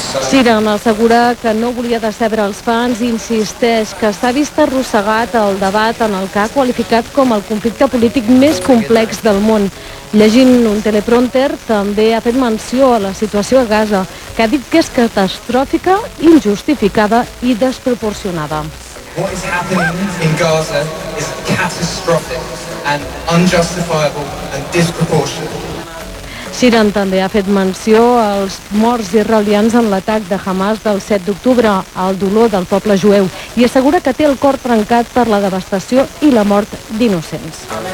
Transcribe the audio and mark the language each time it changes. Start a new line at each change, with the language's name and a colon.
Catalan: Sheeran assegura que no volia decebre els fans i insisteix que s'ha vist arrossegat el debat en el que ha qualificat com el conflicte polític més complex del món. Llegint un teleprompter, també ha fet menció a la situació a Gaza, que ha dit que és catastròfica, injustificada i desproporcionada.
English: What is happening in Gaza is catastrophic and unjustifiable and disproportionate.
Catalan: Sheeran també ha fet menció als morts israelians en l'atac de Hamas del 7 d'octubre, al dolor del poble jueu, i assegura que té el cor trencat per la devastació i la mort d'innocents.